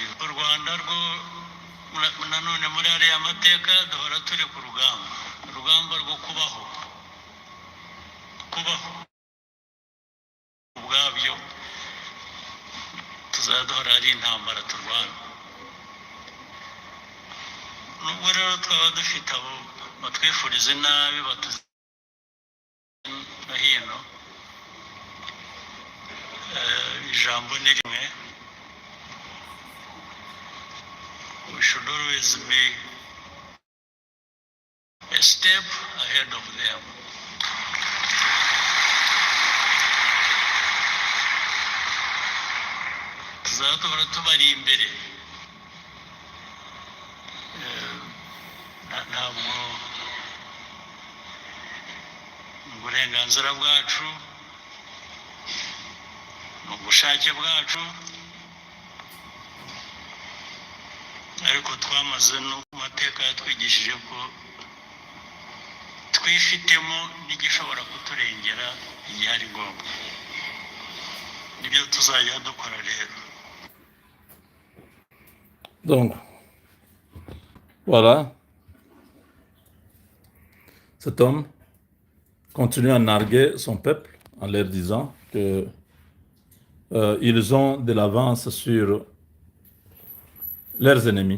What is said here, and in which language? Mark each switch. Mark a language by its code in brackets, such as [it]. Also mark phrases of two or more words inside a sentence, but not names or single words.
[rw] U Rwanda rwo nanone muri ariya mateka duhora turi ku rugamba rwo kubaho ubwabyo tuzaduhora ari intambara turwana. Nubwo rero twaba dufite abo batwifuriza nabi batuzi no hino, ijambo ni rimwe: [en] we should always be a step ahead of them. [rw] Tuzahora tubari imbere, ntabwo uburenganzira bwacu, ni ubushake bwacu, ariko twamaze no mu mateka yatwigishije ko twifitemo n'igishobora kuturengera igihe ari ngombwa. Nibyo tuzajya dukora rero. [fr] Donc, voilà. Cet homme continue à narguer son peuple en leur disant que ils ont de l'avance sur leurs ennemis.